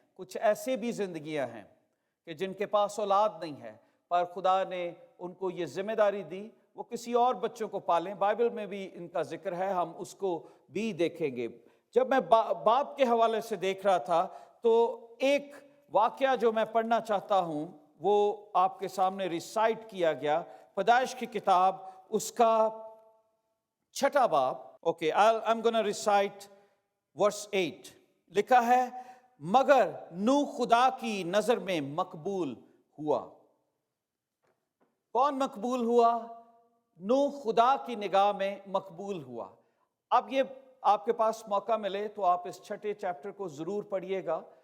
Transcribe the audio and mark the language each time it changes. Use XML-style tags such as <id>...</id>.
<ur>کچھ ایسے بھی زندگیاں ہیں کہ جن کے پاس اولاد نہیں ہے پر خدا نے ان کو یہ ذمہ داری دی وہ کسی اور بچوں کو پالیں. بائبل میں بھی ان کا ذکر ہے, ہم اس کو بھی دیکھیں گے. جب میں باپ کے حوالے سے دیکھ رہا تھا تو ایک واقعہ جو میں پڑھنا چاہتا ہوں وہ آپ کے سامنے ریسائٹ کیا گیا. پیدائش کی کتاب اس کا 6 باب. Okay,</ur> <en>I'm gonna recite verse 8.</en> <ur>لکھا ہے, مگر نوح خدا کی نظر میں مقبول ہوا. کون مقبول ہوا؟ نوح خدا کی نگاہ میں مقبول ہوا. اب یہ آپ کے پاس موقع ملے تو آپ اس 6 چیپٹر کو ضرور پڑھیے گا.</ur>